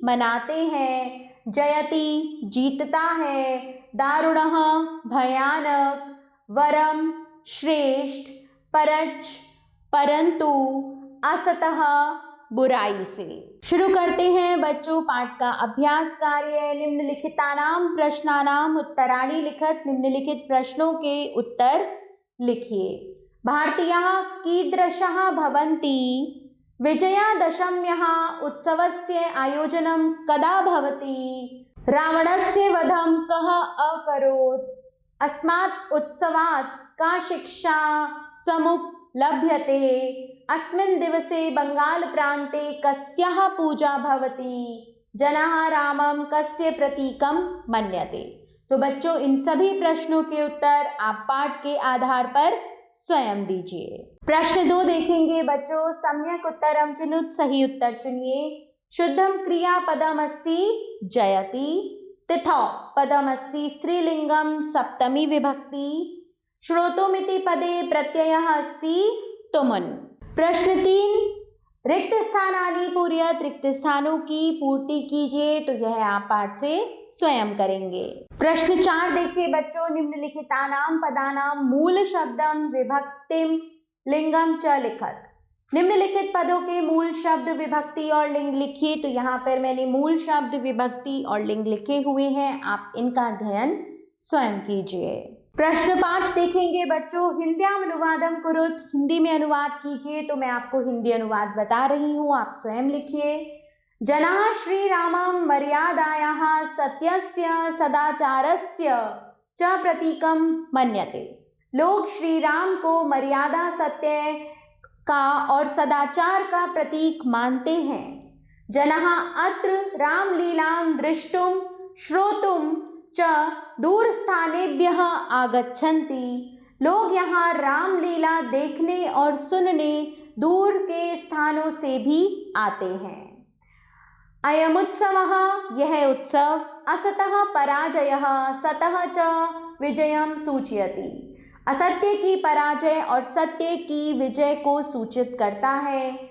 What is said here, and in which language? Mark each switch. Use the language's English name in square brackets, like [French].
[Hindi] मनाते हैं, जयति जीतता है, दारुणः भयानक, वरम श्रेष्ठ, परच परंतु, असतः बुराई से। शुरू करते हैं बच्चों पाठ का अभ्यास कार्य। [Sanskrit] निम्नलिखितानां प्रश्नानां उत्तराणि लिखत, [Hindi] निम्नलिखित प्रश्नों के उत्तर लिखिए। [Sanskrit] भारतीयाः कीदृशाः भवन्ति? विजयादशम्याः उत्सवस्य आयोजनं कदा भवति? रावणस्य वधं कः अकरोत्? अस्मात् उत्सवात् का शिक्षा समुपलभ्यते? अस्मिन् दिवसे बंगाल प्रान्ते कस्याः पूजा भवति? जनाः रामं कस्य प्रतीकं मन्यते? [Hindi] तो बच्चों इन सभी प्रश्नों के उत्तर आप पाठ के आधार पर स्वयं दीजिए। प्रश्न 2 देखेंगे बच्चों। [Sanskrit] सम्यक उत्तरम चुनुत, [Hindi] सही उत्तर चुनिए। [Sanskrit] शुद्धम क्रियापदम अस्ति जयति, तिथौ पदम अस्ति स्त्रीलिंगम सप्तमी विभक्ति, श्रोतुमिति पदे प्रत्ययः अस्ति तुमुन्। [Hindi] प्रश्न 3, [Sanskrit] रिक्त स्थानानि पूरयत, [Hindi] रिक्त स्थानों की पूर्ति कीजिए। तो यह आप पाठ से स्वयं करेंगे। प्रश्न 4 देखिए बच्चों। [Sanskrit] निम्नलिखितानां पदानां मूल शब्दम विभक्तिम लिंगम च लिखत। [Hindi] निम्नलिखित पदों के मूल शब्द विभक्ति और लिंग लिखिए। तो यहाँ पर मैंने मूल शब्द विभक्ति और लिंग लिखे हुए हैं, आप इनका अध्ययन स्वयं कीजिए। प्रश्न 5 देखेंगे बच्चों। [Sanskrit] हिंद्याम अनुवादम कुरुत, [Hindi] हिंदी में अनुवाद कीजिए। तो मैं आपको हिंदी अनुवाद बता रही हूँ, आप स्वयं लिखिए। [Sanskrit] जनाः श्रीरामं मर्यादायाः सत्यस्य सदाचारस्य च प्रतीकं मन्यते। [Hindi] लोग श्री राम को मर्यादा, सत्य का और सदाचार का प्रतीक मानते हैं। [Sanskrit] जनाः अत्र रामलीलां दृष्टुं श्रोतुं च दूरस्थानेभ्यः आगच्छन्ति। [Hindi] लोग यहाँ रामलीला देखने और सुनने दूर के स्थानों से भी आते हैं। [Sanskrit] अयमुत्सवः, [Hindi] यह उत्सव, [Sanskrit] असतः पराजयः सतः च विजयं सूचयति, [Hindi] असत्य की पराजय और सत्य की विजय को सूचित करता है।